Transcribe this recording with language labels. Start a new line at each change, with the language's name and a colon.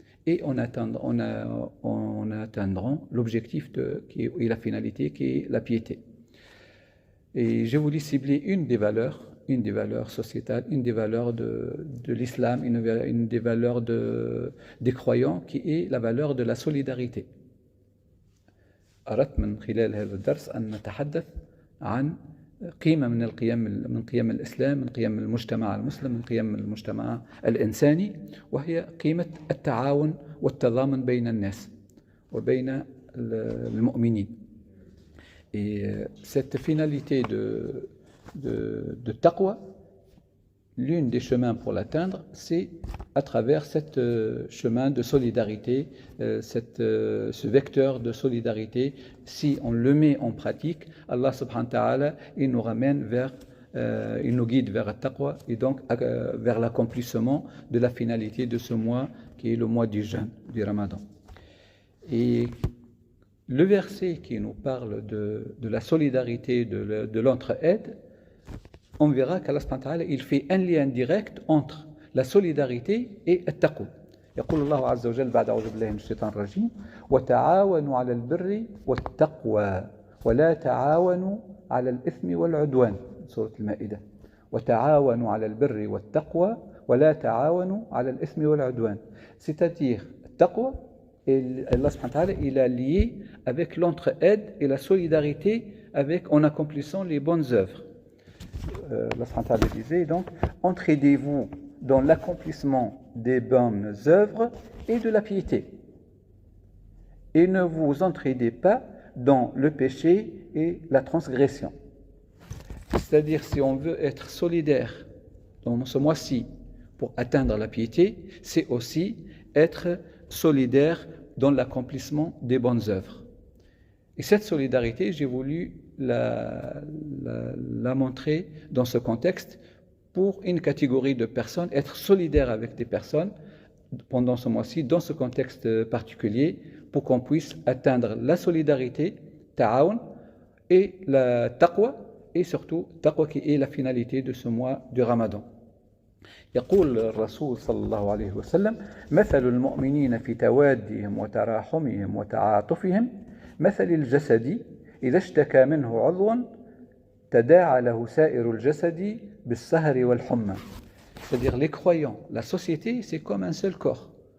French: Et on atteindra l'objectif et la finalité qui est la piété. Et j'ai voulu cibler une des valeurs sociétales, une des valeurs de l'islam, une des valeurs des croyants, qui est la valeur de la solidarité.
Arabic: أردت من خلال هذا الدرس أن نتحدث عن قيمة من قيم الإسلام، من قيم المجتمع المسلم، من قيم المجتمع الإنساني، وهي قيمة التعاون والتضامن بين الناس وبين المؤمنين.
French: Et cette finalité de taqwa, l'une des chemins pour l'atteindre, c'est à travers ce chemin de solidarité, ce vecteur de solidarité. Si on le met en pratique, Allah subhanahu wa ta'ala, il nous ramène il nous guide vers la taqwa et donc vers l'accomplissement de la finalité de ce mois qui est le mois du jeûne, du Ramadan. Et le verset qui nous parle de la solidarité, de l'entraide, on verra qu'Allah subhanahu wa ta'ala, il fait un lien direct entre la solidarité et le taqwa.
Arabic: يقول الله عز وجل بعد أعوذ بالله من الشيطان الرجيم: وتعاونوا على البر والتقوى ولا تعاونوا على الإثم والعدوان. سورة المائدة. وتعاونوا على البر والتقوى ولا تعاونوا على الإثم والعدوان.
French: C'est-à-dire, taqwa, et Allah subhanahu wa ta'ala, il a lié avec l'entraide et la solidarité en accomplissant les bonnes œuvres. Allah subhanahu wa ta'ala disait donc: entraidez-vous dans l'accomplissement des bonnes œuvres et de la piété, et ne vous entraidez pas dans le péché et la transgression. C'est-à-dire, si on veut être solidaire dans ce mois-ci pour atteindre la piété, c'est aussi être solidaire dans l'accomplissement des bonnes œuvres. Et cette solidarité, j'ai voulu la montrer dans ce contexte pour une catégorie de personnes, être solidaire avec des personnes pendant ce mois-ci, dans ce contexte particulier, pour qu'on puisse atteindre la solidarité, ta'awun, et la taqwa, et surtout taqwa qui est la finalité de ce mois du Ramadan.
Arabic: يقول الرسول صلى الله عليه وسلم مثل المؤمنين في توادهم وتراحمهم وتعاطفهم مثل الجسد إذا اشتكى منه عضو تداعى له سائر الجسد بالسهر والحمى.
French: C'est-à-dire les croyants, la société, c'est comme un seul corps.